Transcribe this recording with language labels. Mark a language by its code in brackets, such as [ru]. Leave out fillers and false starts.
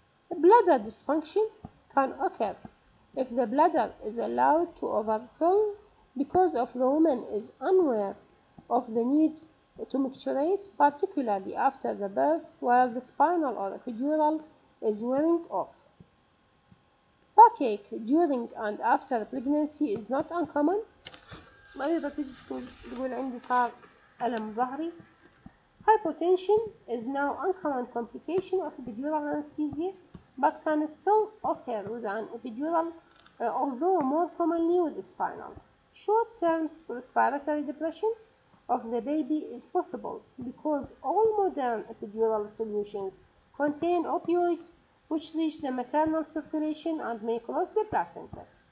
[en] Bladder dysfunction can occur if the bladder is allowed to overfill because of the woman is unaware of the need to micturate, particularly after the birth, while the spinal or epidural is wearing off. Backache during and after pregnancy is not uncommon. [ar] مريضة تيجي تقول عندي صار ألم ظهري. [en] Hypotension is now uncommon complication of epidural anesthesia, but can still occur with an epidural, although more commonly with the spinal. Short-term respiratory depression of the baby is possible because all modern epidural solutions contain opioids which reach the maternal circulation and may cross the placenta.